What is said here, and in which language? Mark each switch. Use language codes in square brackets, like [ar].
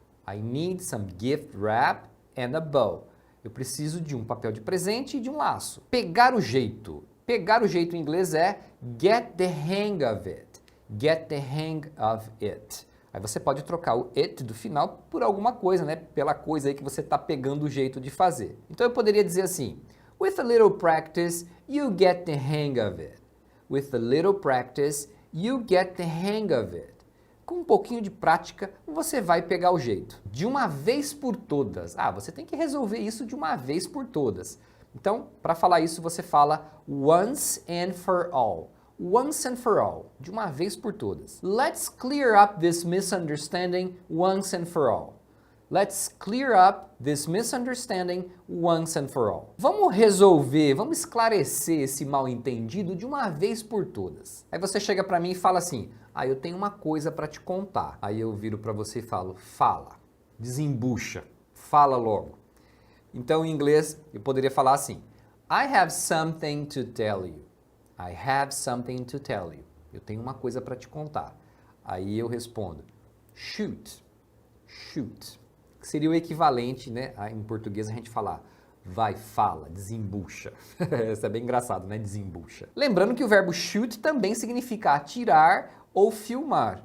[en] I need some gift wrap and a bow. [pt] Eu preciso de um papel de presente e de um laço. Pegar o jeito. Pegar o jeito em inglês é [en] get the hang of it. Get the hang of it. [pt] Aí você pode trocar o [en] it [pt] do final por alguma coisa, né? Pela coisa aí que você está pegando o jeito de fazer. Então eu poderia dizer assim, [en] with a little practice, you get the hang of it. With a little practice, you get the hang of it. [pt] Com um pouquinho de prática, você vai pegar o jeito. De uma vez por todas. Ah, você tem que resolver isso de uma vez por todas. Então, para falar isso, você fala [en] once and for all. Once and for all. [pt] De uma vez por todas. [en] Let's clear up this misunderstanding once and for all. Let's clear up this misunderstanding once and for all. [pt] Vamos resolver, vamos esclarecer esse mal-entendido de uma vez por todas. Aí você chega para mim e fala assim, eu tenho uma coisa para te contar. Aí eu viro para você e falo, fala, desembucha, fala logo. Então em inglês eu poderia falar assim, [en] I have something to tell you. I have something to tell you. [pt] Eu tenho uma coisa para te contar. Aí eu respondo, [en] shoot. Shoot. [pt] Que seria o equivalente, né? Em português a gente falar, vai, fala, desembucha. Isso é bem engraçado, né? Desembucha. Lembrando que o verbo shoot também significa atirar ou filmar.